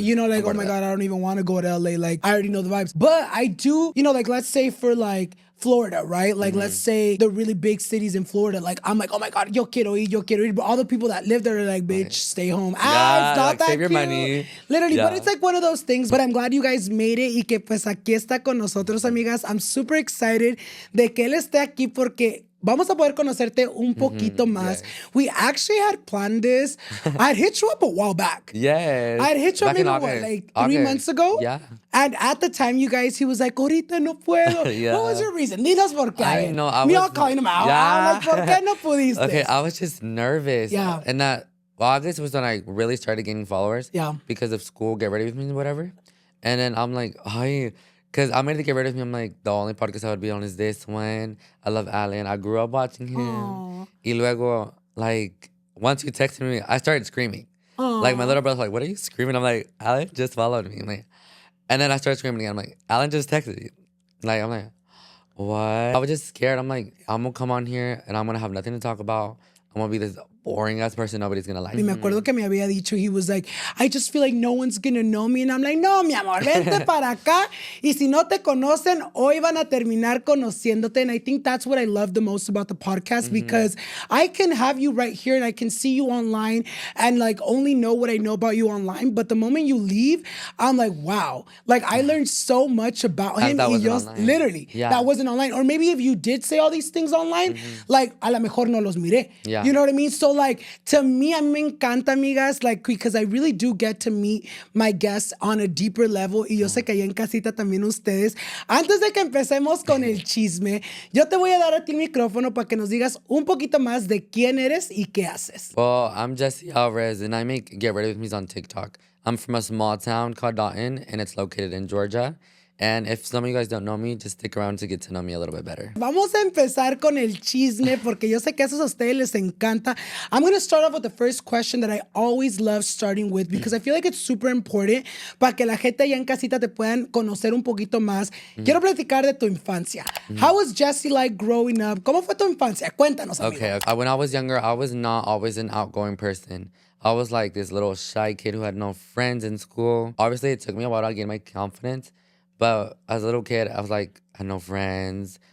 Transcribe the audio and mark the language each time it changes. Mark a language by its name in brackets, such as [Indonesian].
[English] You know, like, oh my God, I don't even want to go to LA. Like, I already know the vibes. But I do, you know, like, let's say for like Florida, right? Like, let's say the really big cities in Florida. Like, I'm like, oh my God, [Spanish] yo quiero ir. [English] But all the people that live there are like, bitch, stay home. It's not like, that save your cute. money. Literally, but it's like one of those things. But I'm glad you guys made it [Spanish] y que pues aquí está con nosotros, amigas. [English] I'm super excited [Spanish] de que él esté aquí porque vamos a poder conocerte un poquito más. [English] We actually had planned this. I'd hit you up a while back. Yes. I'd hit you up maybe like 3 months ago. Yeah. And at the time, you guys, he was like, [Spanish] ahorita no puedo. [English] What was your reason? [Spanish] Dinos por qué. [English] I know. I Me was all calling him out. Yeah. I'm like, [Spanish] ¿por qué no pudiste? [English] Okay, I was just nervous. Yeah. And that August was when I really started gaining followers. Yeah. Because of school, get ready with me and whatever. And then I'm like, because I'm ready to get rid of me. I'm like, the only podcast I would be on is this one. I love Alan. I grew up watching him. Aww. [Spanish] Y luego, [English] like, once you texted me, I started screaming. Aww. Like, my little brother's like, what are you screaming? I'm like, Alan just followed me. I'm like, and then I started screaming again. I'm like, Alan just texted you. Like, I'm like, what? I was just scared. I'm like, I'm going to come on here and I'm going to have nothing to talk about. I'm going to be this boring ass person nobody's going to like. [Spanish] Y me acuerdo que me había dicho, [English] he was like, I just feel like no one's going to know me. And I'm like, [Spanish] no, mi amor, vente para acá. Y si no te conocen, hoy van a terminar conociéndote. [English] And I think that's what I love the most about the podcast because I can have you right here and I can see you online and like only know what I know about you online. But the moment you leave, I'm like, wow. Like I learned so much about him. That wasn't online. Literally, that wasn't online. Or maybe if you did say all these things online, like [Spanish] a lo mejor no los miré. [English] Yeah. You know what I mean? So like, to me, [Spanish] a mí me encanta, amigas, [English] like, because I really do get to meet my guests on a deeper level. [Spanish] Y yo sé que allá en casita también ustedes. Antes de que empecemos con el chisme, yo te voy a dar a ti el micrófono para que nos digas un poquito más de quién eres y qué haces. [English] Well, I'm Jesse Alvarez, and I make Get Ready With Me on TikTok. I'm from a small town called Dalton, and it's located in Georgia. And if some of you guys don't know me, just stick around to get to know me a little bit better. [Spanish] Vamos a empezar con el chisme porque yo sé que eso a ustedes les encanta. [English] I'm going to start off with the first question that I always love starting with because I feel like it's super important [Spanish] para que la gente allá en casita te puedan conocer un poquito más. Quiero platicar de tu infancia. [English] How was Jesse like growing up? [Spanish] ¿Cómo fue tu infancia? Cuéntanos, amigo. [English] Okay. When I was younger, I was not always an outgoing person. I was like this little shy kid who had no friends in school. Obviously, it took me a while to gain my confidence. But as a little kid, I was like, I had no friends.